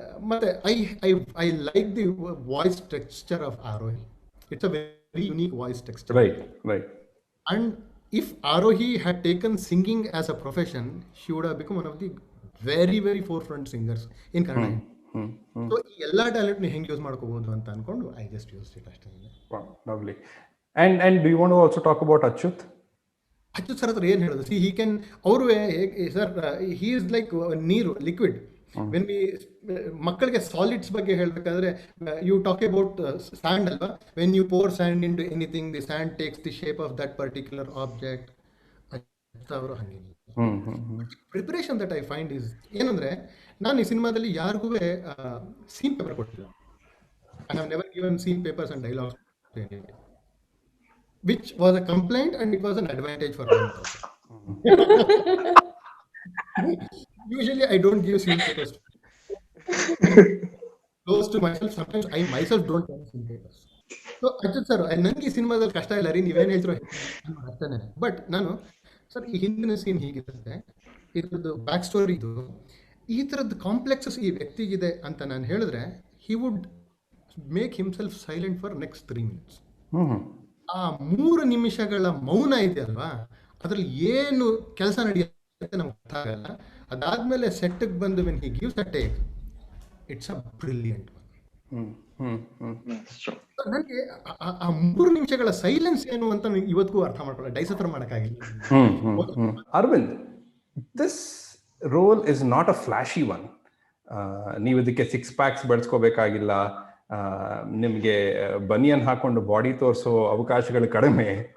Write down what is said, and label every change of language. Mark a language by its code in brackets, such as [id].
[en] ಮತ್ತೆ I like the voice texture of Arohi. It's a very unique voice texture. Right. And if Arohi had taken singing as a profession, she would have become one of the very, very forefront singers in Kannada. [kn] So ಎಲ್ಲ ಟ್ಯಾಲೆಂಟ್ನ ಹೆಂಗೆ use ಮಾಡ್ಕೋಬಹುದು ಅಂತ ಅನ್ಕೊಂಡು [en] I just use it [kn] ಅಷ್ಟೇ. [en] Lovely. And do you want to also talk about Achyut? [kn] Achyuth sir ಹತ್ರ ಏನು ಹೇಳೋದು? C he can, ಅವರು ಸರ್ [en] he is like [kn] ನೀರು, ಲಿಕ್ವಿಡ್. [en] when we [kn] ಮಕ್ಕಳಿಗೆ ಸಾಲಿಡ್ಸ್ ಬಗ್ಗೆ ಹೇಳಬೇಕಾದ್ರೆ [en] You talk about sand ಅಲ್ವಾ, when you pour sand into anything the sand takes the shape of that particular object. [kn] ಅವರು ಹಾಗೆ preparation [en] that I find is [kn] ಏನಂದ್ರೆ, ನಾನು ಈ ಸಿನಿಮಾದಲ್ಲಿ ಯಾರಿಗೂ ಸೀನ್ ಪೇಪರ್ ಕೊಟ್ಟಿಲ್ಲ. [en] I have never given scene papers and dialogues, which was a complaint and it was an advantage for them. Usually I don't give scene papers close to myself. Sometimes I myself don't have scene papers. [kn] So Achyut sir, ನನಗೆ ಈ ಸಿನಿಮಾದಲ್ಲಿ ಕಷ್ಟ ಇಲ್ಲ ರೀ, ನೀವೇನು ಹೇಳ್ತಿರೋ ಅಷ್ಟೇ. But ನಾನು ಸರ್ ಈ ಹಿಂದಿನ ಸೀನ್ ಹೀಗಿರುತ್ತೆ, ಇದ್ರದ್ದು ಬ್ಯಾಕ್ ಸ್ಟೋರಿ ಇದು, ಈ ಥರದ್ದು ಕಾಂಪ್ಲೆಕ್ಸಸ್ ಈ ವ್ಯಕ್ತಿಗಿದೆ ಅಂತ ನಾನು ಹೇಳಿದ್ರೆ, [en] He would make himself silent for next 3 minutes. [kn] ಆ 3 ನಿಮಿಷಗಳ ಮೌನ ಇದೆ ಅಲ್ವಾ, ಅದ್ರಲ್ಲಿ ಏನು ಕೆಲಸ ನಡೆಯುತ್ತೆ ನಮ್ಗೆ ಅರ್ಥ ಆಗಲ್ಲ. ಅದಾದ್ಮೇಲೆ ಸೆಟ್ಗೆ ಬಂದು [en] When he gives a take, it's a brilliant. [kn] ನನಗೆ ಆ 3 ನಿಮಿಷಗಳ ಸೈಲೆನ್ಸ್ ಏನು ಅಂತ ಇವತ್ತಿಗೂ ಅರ್ಥ ಮಾಡ್ಕೊಳ್ಳೋ, ಡೈಸಫರ್ ಮಾಡೋಕ್ಕಾಗಿಲ್ಲ. [en] Arvind, this role is not a flashy one. [kn] ನೀವು ಇದಕ್ಕೆ 6 packs ಬೆಳೆಸ್ಕೋಬೇಕಾಗಿಲ್ಲ, ನಿಮಗೆ ಬನಿಯನ್ ಹಾಕೊಂಡು ಬಾಡಿ ತೋರಿಸೋ ಅವಕಾಶಗಳು ಕಡಿಮೆ.